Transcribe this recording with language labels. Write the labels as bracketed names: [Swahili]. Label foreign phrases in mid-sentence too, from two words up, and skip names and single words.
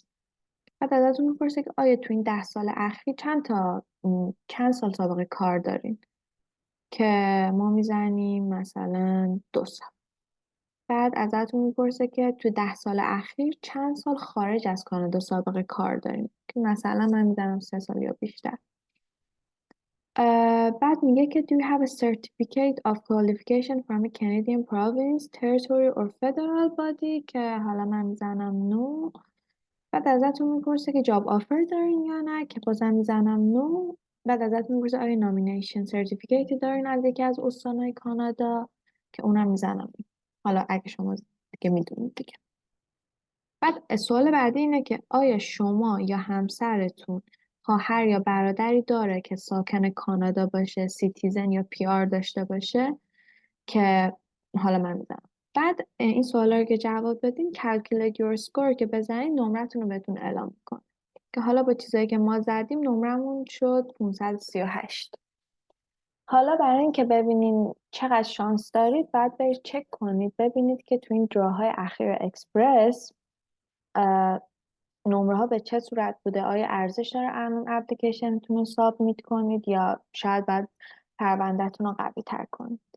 [Persian] بعد ازتون میپرسه که آیا تو این 10 سال اخیر چند سال سابقه کار دارین، که ما میزنیم مثلا 2 سال. بعد ازتون میپرسه که تو 10 سال اخیر چند سال خارج از کانادا سابقه کار دارین، که مثلا من میزنم 3 سال یا بیشتر. بعد میگه که [English] do you have a certificate of qualification from a Canadian province, territory or federal body، [Persian] که حالا من میزنم no. بعد ازتون میپرسه که [English] job offer [Persian] دارین یا نه، که بازم میزنم نو. بعد ازتون میپرسه آیا [English] nomination certificate [Persian] دارین از یکی از استانهای کانادا، که اونم میزنم نو. حالا اگه شما دیگه میدونید دیگه. بعد سوال بعدی اینه که آیا شما یا همسرتون خواهر یا برادری داره که ساکن کانادا باشه، سیتیزن یا PR داشته باشه، که حالا من میزنم. بعد این سوالا رو که جواب بدین [English] calculate your score [Persian] که بزنین نمرتون رو بهتون اعلام میکنه، که حالا با چیزایی که ما زدیم نمرمون شد 538. حالا برای اینکه ببینین چقدر شانس دارید بعد برید چک کنید ببینید که تو این دراهای اخیر اکسپرس نمره ها به چه صورت بوده، آیا ارزش داره الان اپلیکیشنتون رو سابمیت کنید یا شاید بعد پروندهتون رو قوی تر کنید.